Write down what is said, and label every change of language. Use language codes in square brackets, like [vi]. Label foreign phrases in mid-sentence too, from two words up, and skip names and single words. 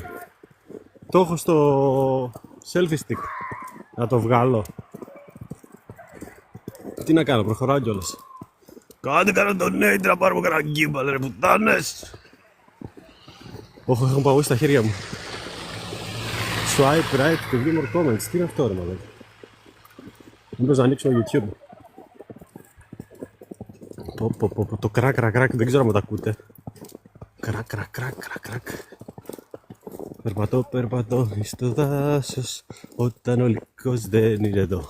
[el] Το έχω στο selfie stick. Να το βγάλω. Τι να κάνω, προχωράω κιόλας. Κάντε κανένα donate να πάρουμε κανένα gimbal ρε πουτάνες. Όχι, έχω παγώσει στα χέρια μου. [en] Swipe right to view more comments. [el] Τι είναι αυτό ρε μαλάκα. Μήπως να ανοίξουμε YouTube. Το κρακ, δεν ξέρω αν τα ακούτε. Κρακ. Περπατώ στο δάσος όταν ο λύκος δεν είναι εδώ.